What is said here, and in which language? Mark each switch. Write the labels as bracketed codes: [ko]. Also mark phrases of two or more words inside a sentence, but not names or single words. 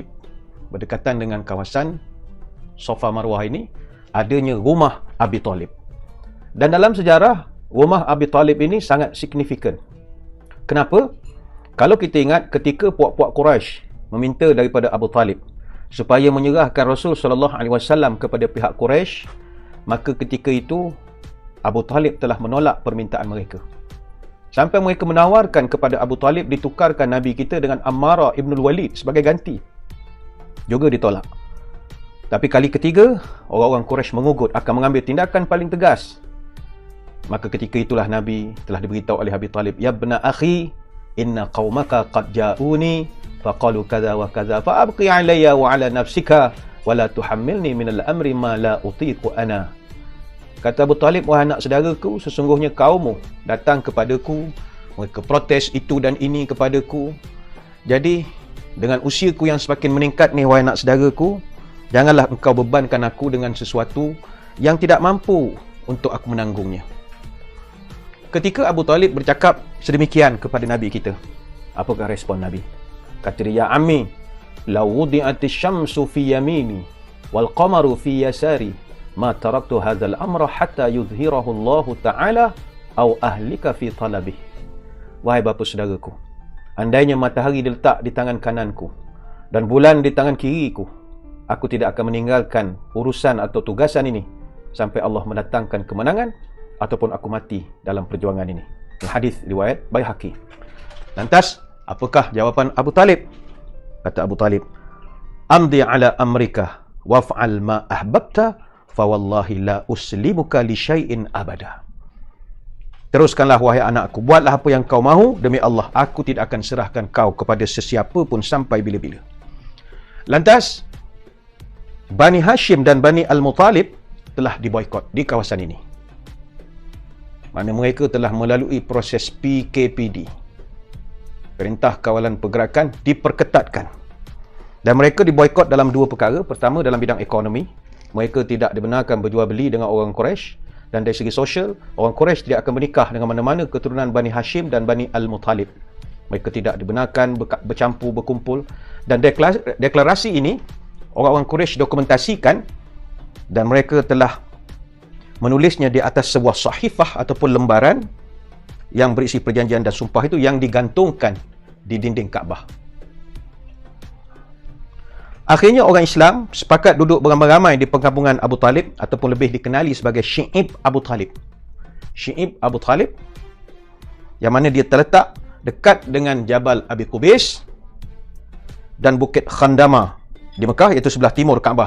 [ms] Berdekatan dengan kawasan Safa Marwah ini, adanya rumah Abi Talib. Dan dalam sejarah, rumah Abi Talib ini sangat signifikan. Kenapa? Kalau kita ingat ketika puak-puak Quraisy meminta daripada Abu Talib supaya menyerahkan Rasul SAW kepada pihak Quraisy, maka ketika itu Abu Talib telah menolak permintaan mereka. Sampai mereka menawarkan kepada Abu Talib ditukarkan Nabi kita dengan Ammarah ibnul Walid sebagai ganti. Juga ditolak. Tapi kali ketiga, orang-orang Quraisy mengugut akan mengambil tindakan paling tegas. Maka ketika itulah Nabi telah diberitahu oleh Abi Talib, [ar] "يا ابن أخي، إن قومك قد جاءوني فقالوا كذا وكذا فأبق علي وعلى نفسك ولا تحملني من الأمر ما لا أطيق أنا." [ms] Kata Abu Talib, "Wahai anak saudaraku, sesungguhnya kaummu datang kepadaku, mereka protes itu dan ini kepadaku. Jadi dengan usiaku yang semakin meningkat ni, wahai anak saudaraku, janganlah engkau bebankan aku dengan sesuatu yang tidak mampu untuk aku menanggungnya." Ketika Abu Talib bercakap sedemikian kepada Nabi kita, apakah respon Nabi? Kata dia, [ar] "يا عم، لو وضعت الشمس في يميني والقمر في يساري ما تركت هذا الأمر حتى يظهره الله تعالى أو أهلك في طلبه." [ms] Wahai bapa saudaraku, andainya matahari diletak di tangan kananku dan bulan di tangan kiriku, aku tidak akan meninggalkan urusan atau tugasan ini sampai Allah mendatangkan kemenangan ataupun aku mati dalam perjuangan ini. Hadis riwayat Baihaqi. Lantas, apakah jawapan Abu Talib? Kata Abu Talib, [ar] "امض على أمرك وافعل ما أحببت فوالله لا أسلمك لشيء أبدا." [ms] Teruskanlah wahai anakku, buatlah apa yang kau mahu, demi Allah aku tidak akan serahkan kau kepada sesiapa pun sampai bila-bila. Lantas Bani Hashim dan Bani Al-Muttalib telah diboikot di kawasan ini. Mana mereka telah melalui proses PKPD, Perintah Kawalan Pergerakan, diperketatkan. Dan mereka diboikot dalam dua perkara. Pertama, dalam bidang ekonomi. Mereka tidak dibenarkan berjual beli dengan orang Quraisy. dan dari segi sosial, orang Quraisy tidak akan menikah dengan mana-mana keturunan Bani Hashim dan Bani Al-Muttalib. Mereka tidak dibenarkan bercampur, berkumpul. Dan deklarasi ini orang-orang Quraisy dokumentasikan dan mereka telah menulisnya di atas sebuah sahifah ataupun lembaran yang berisi perjanjian dan sumpah itu yang digantungkan di dinding Kaabah. Akhirnya orang Islam sepakat duduk beramai-ramai di perkampungan Abu Talib ataupun lebih dikenali sebagai Syi'ib Abu Talib. Syi'ib Abu Talib yang mana dia terletak dekat dengan Jabal Abi Qubais dan Bukit Khandama di Mekah, iaitu sebelah timur Kaabah.